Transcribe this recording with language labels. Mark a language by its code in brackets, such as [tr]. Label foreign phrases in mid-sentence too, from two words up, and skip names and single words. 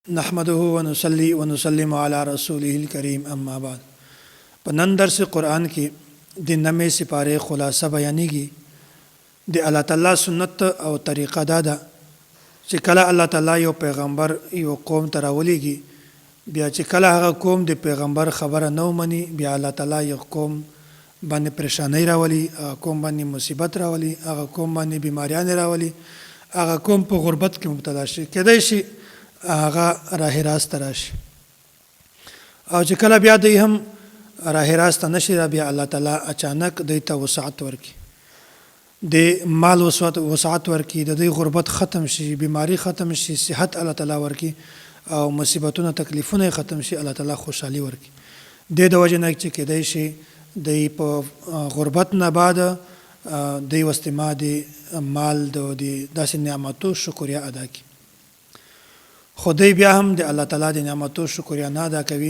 [ar] نحمده ونصلي ونسلم على رسوله الكريم اما بعد. [ps] په نن درس قرآن کې د نمې سپاره خلاصه بیانېږي د الله تعالی سنت او طریقه ده چې کله الله تعالی یو پیغمبر یو قوم ته راولېږي، بیا چې کله هغه قوم د پیغمبر خبره نه ومني، بیا الله تعالی یو قوم باندې پریشانی راولي، هغه قوم باندې مصیبت راولي، هغه قوم باندې بیماریان راولي، هغه قوم په غربت کې مبتلا شي، کېدای شي هغه راه راست راشي، او چې کله بیا دوی هم راه راست نشي، بیا الله تعالی اچانک دوی ته وسعت ورکړي، د مال وسعت ورکړي، د دوی غربت ختم شي، بیماری ختم شي، صحت الله تعالی ورکړي، او مصیبتونه تکلیفونه ختم شي، الله تعالی خوشحالي ورکړي. د وجه نه چې کېدای شي دوی په غربت نه بعد دوی واستما د مال د داسې نعمتو شکریا ادا کړي، خدای بیا هم د الله تعالی د نعمتو شکریا نه ادا کوي.